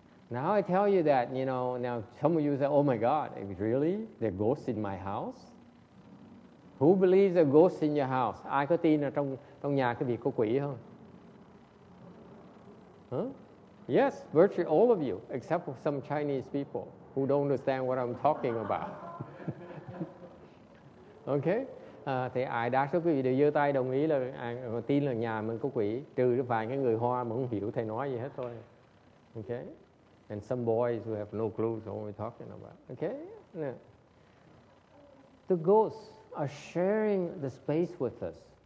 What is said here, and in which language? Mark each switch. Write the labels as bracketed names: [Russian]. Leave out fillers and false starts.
[English] Now I tell you that, you know, now some of you say, oh my God, really? There are ghosts in my house? Who believes there are ghosts in your house? [Vietnamese] Ai có tin là trong nhà quý vị có quỷ không? Huh? [English] Yes, virtually all of you, except for some Chinese people who don't understand what I'm talking about. Okay? [Vietnamese] Thì ai đa số quý vị đều giơ tay đồng ý là tin là nhà mình có quỷ, trừ vài cái người Hoa mà không hiểu thầy nói gì hết thôi. [English] Okay? And some boys who have no clue what we're talking about. Okay? Yeah. The ghosts are sharing the space with us.